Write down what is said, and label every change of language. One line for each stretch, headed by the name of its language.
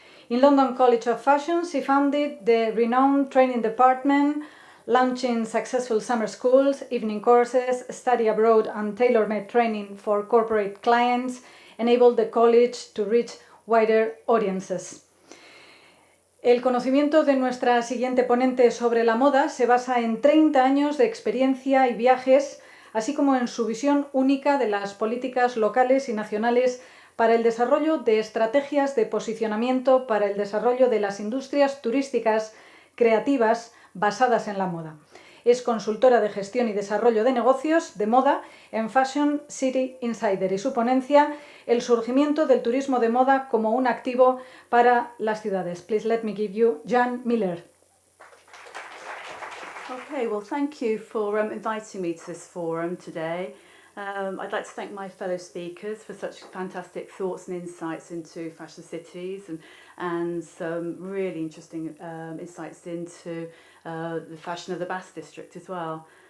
English: In London College of Fashion, she founded the renowned training department, launching successful summer schools, evening courses, study abroad and tailor-made training for corporate clients, enabled the college to reach wider audiences.
Spanish: El conocimiento de nuestra siguiente ponente sobre la moda se basa en 30 años de experiencia y viajes, así como en su visión única de las políticas locales y nacionales para el desarrollo de estrategias de posicionamiento para el desarrollo de las industrias turísticas creativas basadas en la moda. Es consultora de gestión y desarrollo de negocios de moda en Fashion City Insider y su ponencia, el surgimiento del turismo de moda como un activo para las ciudades.
English: Please let me give you Jan Miller. Okay, well, thank you for inviting me to this forum today. I'd like to thank my fellow speakers for such fantastic thoughts and insights into fashion cities and some really interesting insights into the fashion of the Basque District as well.